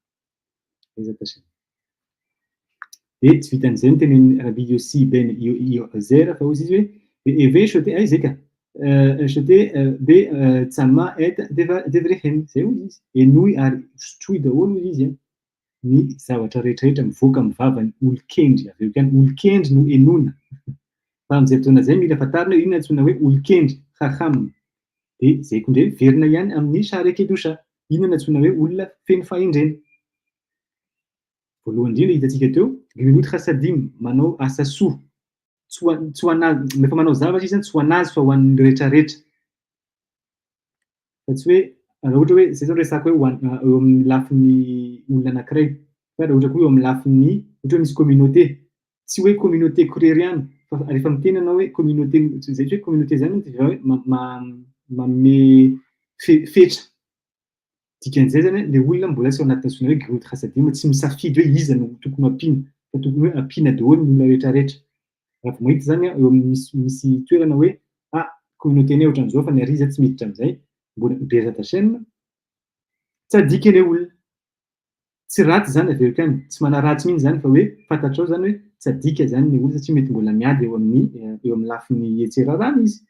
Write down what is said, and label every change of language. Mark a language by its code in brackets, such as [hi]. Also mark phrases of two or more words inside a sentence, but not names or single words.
[mg] De tsy vitan'izay ny tenenin'ny Rabbi Yossi ben Yozer fa hozy izy hoe [he] הוי שותה [mg] zay [he] כשותה בצמא את דבריהם, [mg] zay hozy izy enoy ary sotroy daholo izy ny zavatra rehetra rehetra mivoaka amin'ny vavany olon-kendry. Aveo koa olon-kendry no enona. Fa amin'izay fotoana zay mila fantarina inona antsoina hoe olon-kendry, chacham. dia zay koa indray verina ihany amin'ny sharekedousha. Iny no antsoina hoe olona feno fahendrena. Voalohany indrindra hitantsika teo, [he] גמילות חסדים, [mg] manao asa soa. Tsy ho anazy, rehefa manao zavatra izy tsy ho anazy fa ho an'ny rehetrarehetra. Fa tsy hoe raha ohatra hoe zay zao resaka hoe eo amin'ny lafin'ny olona anankiray, fa raha ohatra koa eo amin'ny lafin'ny ohatra hoe misy communauté, tsy hoe communauté korery ihany, fa rehefa miteny ianao hoe communauté, zay hoe communauté zany hoe manome fetra. Dikan'izay zany le olona mbola tsy ao anatin'ny antsoina hoe [he] גמילות חסדים, [mg] tsy misafidy hoe iza no tokony ampiana, fa tokony hoe ampiana daholo ny olona rehetrarehetra. Raha vao mahita zany eo amin'ny misy toerana hoe communauté-nay ohatran'izao fa ny ariza tsy miditra amin'izay, mbola [he] בעזרת השם, [mg] tsadika ilay olona. Tsy ratsy zany averiko any, tsy manaratsy mihitsy zany fa hoe fantatrao zany hoe tsadika zany ny olona satria mety mbola miady eo amin'ny lafin'ny etserarana izy.